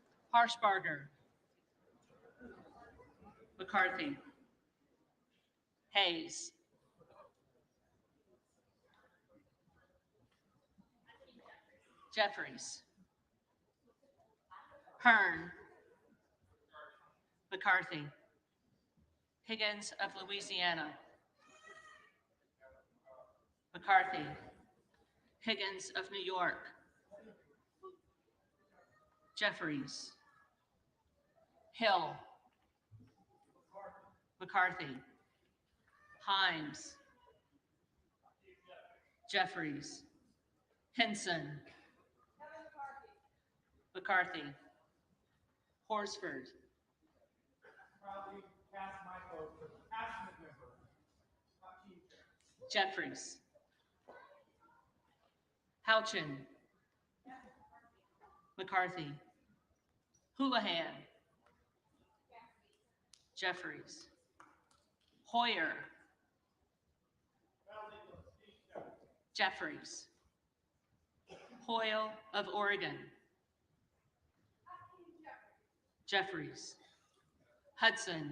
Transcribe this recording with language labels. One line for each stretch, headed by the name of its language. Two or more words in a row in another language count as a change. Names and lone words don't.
English: Harshbarger, McCarthy, Hayes, Jeffries, Hearn, McCarthy, Higgins of Louisiana, McCarthy, Higgins of New York, Jeffries, Hill, McCarthy, Himes, Jeffries, Henson, McCarthy, Horsford, Proudly cast my vote for the passionate member, Hakeem Jeffries. Jeffries, Houchin, McCarthy, Houlihan, Jeffries, Hoyer, Jeffries, Hoyle of Oregon, Jeffries, Hudson,